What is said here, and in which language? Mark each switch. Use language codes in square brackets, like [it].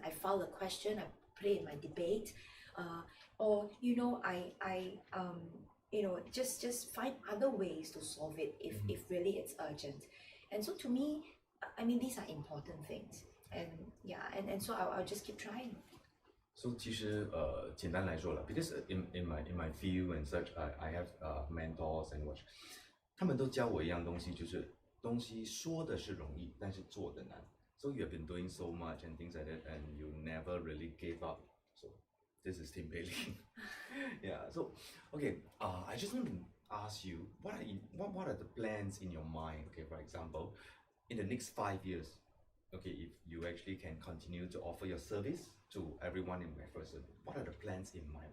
[en] I file a question, I put it in my debate, or I just find other ways to solve it if really it's urgent. And so to me, I mean, these are important things, and so I'll just keep trying. [zh] So 其实简单来说了 [en] because in my field and such, I have mentors and what, [zh] 他们都教我一样东西，就是东西说的是容易，但是做的难。 [en] So you have been doing so much and things like that, and you never really gave up. So this is Tim Bailey. Yeah. So okay, I just want to ask you, what are the plans in your mind? Okay, for example, in the next 5 years, okay, if you actually can continue to offer your service to everyone in MacPherson, what are the plans in mind?